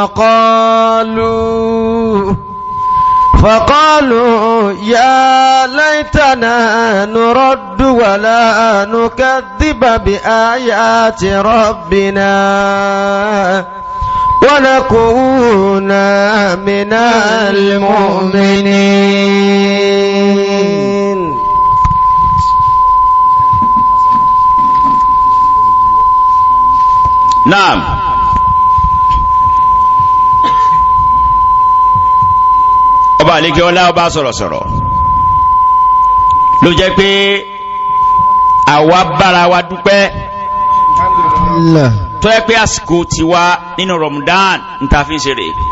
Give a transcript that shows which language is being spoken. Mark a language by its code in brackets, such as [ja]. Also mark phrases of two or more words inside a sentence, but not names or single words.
[ar] فقالوا يا ليتنا نرد ولا نكذب بآيات ربنا ونكون من المؤمنين. Naam. [yo] Ọba àlekè ọlá ọba sọ̀rọ̀sọ̀rọ̀ ló jẹ́ pé àwa bára wa dúpẹ́ tó yẹ pé àsìkò tiwa nínú Ramadan ń ta fi ń ṣeré